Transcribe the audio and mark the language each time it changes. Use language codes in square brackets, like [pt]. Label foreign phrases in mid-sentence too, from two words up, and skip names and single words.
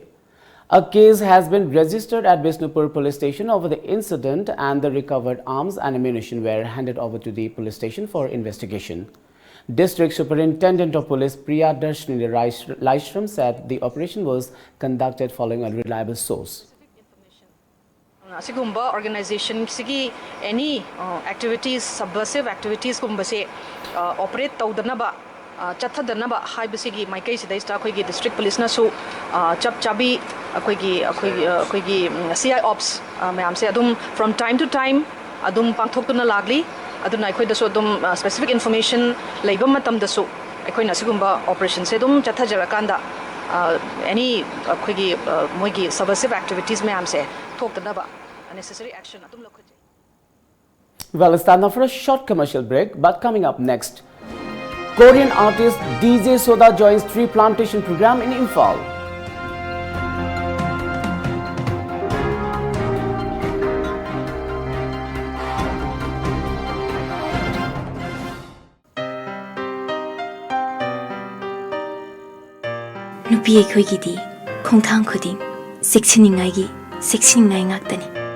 [en] A case has been registered at Bishnupur police station over the incident and the recovered arms and ammunition were handed over to the police station for investigation. District Superintendent of Police Priya Darshini Laishram said the operation was conducted following a reliable source. [mni] Sigumba organization sigi [en] any activities, subversive activities [mni] kumbase operate taudanaba chathadanaba haibasigi maikai sidai sta khoi gi district police na su chap chabi khoi gi [en] CI ops [mni] mayam se adum [en] from time to time [mni] adum pangthokuna lagli aduna akhoi da so adum [en] specific information [mni] leiba matam da so akhoi na sigumba operation se adum chathajarakanda any khoi gi moi gi [en] subversive activities [mni] mayam se thokdanaba [en] necessary action [mni] adum lokhoje. [en] Well, it's time now for a short commercial break, but coming up next, Korean artist DJ Soda joins tree plantation program in Imphal. [mni] Nupi ekhoi gidi khongthang khuding sikchiningai gi sikchiningai ngaktani.